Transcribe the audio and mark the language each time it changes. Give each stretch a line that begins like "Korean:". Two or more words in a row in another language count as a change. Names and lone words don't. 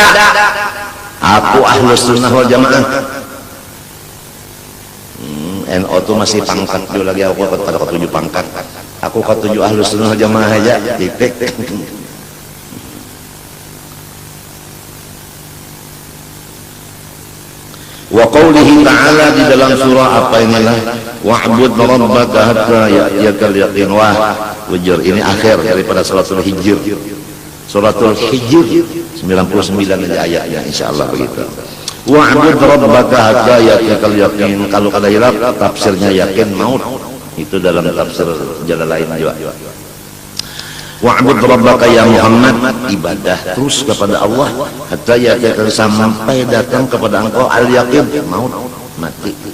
Indonesian: Aku Ahlus Sunnah wal Jamaah. NO tu masih pangkat dulu lagi, aku pada ketujuh pangkat. Aku ketujuh Ahlus Sunnah wal Jamaah aja, titik.
Arabic: Wa qawlihi ta'ala,
Indonesian: di dalam surah apa inilah,
Arabic: wa'bud rabbaka hatta ya'tiyakal yaqin.
Indonesian: Wah, wujur ini akhir daripada suratul Hijr. Suratul Hijr 99 aja ayatnya, insyaallah begitu.
Arabic: Wa'bud rabbaka hatta ya'tiyakal yaqin.
Indonesian: Kalau kada hilaf tafsirnya yakin maut. Itu dalam tafsir jalan lain juga.
Arabic: Wa'bud rabbaka ya Muhammad,
Indonesian: ibadah terus kepada Allah
Arabic: hatta ya'tiyakal,
Indonesian: sampai datang kepada engkau al-yaqin, maut, mati.